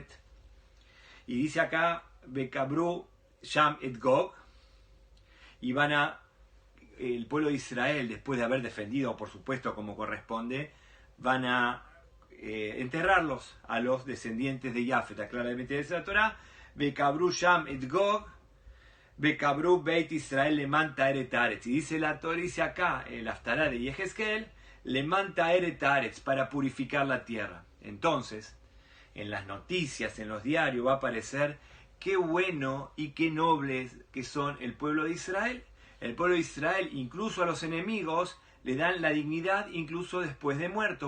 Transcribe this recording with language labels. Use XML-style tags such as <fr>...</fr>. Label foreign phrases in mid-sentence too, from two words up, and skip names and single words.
<es>Y dice acá,</es> <he>בקברו שם את גוג,</he> <es>y el pueblo de Israel, después de haber defendido, por supuesto, como corresponde, van a enterrarlos a los descendientes de Jafet. Claramente dice la Torah,</es> <he>בקברו שם את גוג בקברו בית ישראל למען טהרת הארץ.</he> <es>Y dice la Torah, dice acá, el Haftará de Yehezkel,</es> <he>למען טהרת הארץ,</he> <es>para purificar la tierra. Entonces, en las noticias, en los diarios, va a aparecer qué bueno y qué nobles que son el pueblo de Israel. El pueblo de Israel, incluso a los enemigos, le dan la dignidad incluso después de muertos.</es>